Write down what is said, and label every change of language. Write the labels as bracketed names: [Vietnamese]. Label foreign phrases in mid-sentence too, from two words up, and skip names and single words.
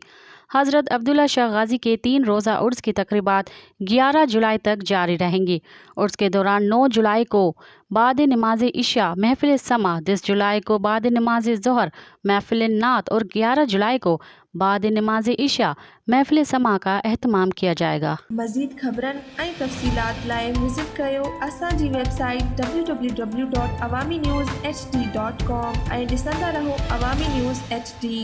[Urdu] حضرت عبداللہ شاہ غازی کے 3 روزہ عرس کی تقریبات 11 جولائی تک جاری رہیں گی۔ عرس کے دوران 9 جولائی کو بعد نماز عشاء محفل سماع، 10 جولائی کو بعد نماز ظہر محفل نعت اور 11 جولائی کو بعد نماز عشاء محفل سماع کا اہتمام کیا جائے گا۔ [Sindhi] مزید خبرن ऐं तफ़सीलात लाइ विज़िट कयो असांजी वेबसाइट www.awamiNewsHD.com ऐं ॾिसंदा रहो अवामी न्यूज़ HD।